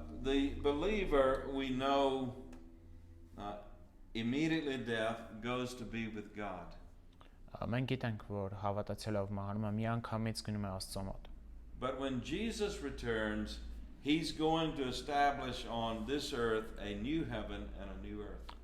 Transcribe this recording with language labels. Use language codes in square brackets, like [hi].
[en] The believer we know immediately death goes to be with God. [hy] Մենք գիտենք, որ հավատացյալով մահանում է միանգամից գնում է Աստծո մոտ։ [en] But when Jesus returns, he's going to establish on this earth a new heaven and a new earth.